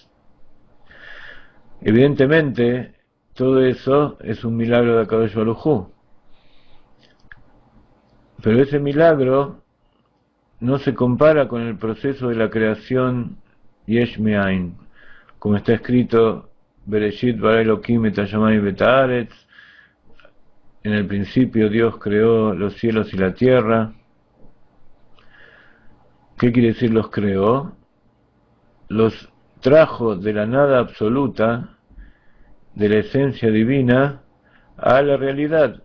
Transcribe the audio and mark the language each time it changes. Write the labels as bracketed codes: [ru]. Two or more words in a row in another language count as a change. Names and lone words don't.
[es] Evidentemente, todo eso es un milagro de [he] הקדוש ברוך הוא. [es] Pero ese milagro no se compara con el proceso de la creación [he] יש מאין, [es] como está escrito [he] בראשית ברא אלוהים את השמים ואת הארץ. [es] En el principio Dios creó los cielos y la tierra. ¿Qué quiere decir los creó? Los trajo de la nada absoluta, de la esencia divina, a la realidad.